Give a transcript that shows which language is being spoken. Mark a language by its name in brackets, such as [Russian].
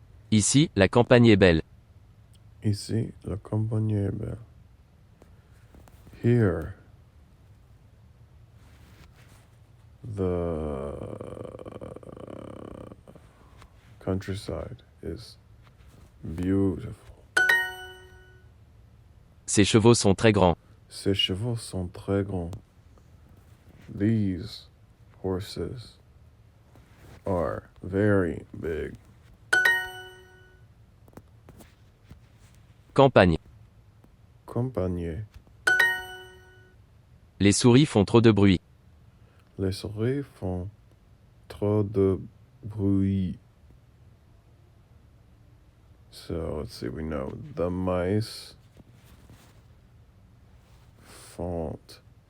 [French] Ici, la campagne est belle. Ici, la campagne est belle. [English] Here, the countryside is beautiful. [French] Ces chevaux sont très grands. Ces chevaux sont très grands. [English] These horses are very big. [French] Campagne. Campagne. Les souris font trop de bruit. Les souris font trop de bruit. [English] So let's see, we know the mice font.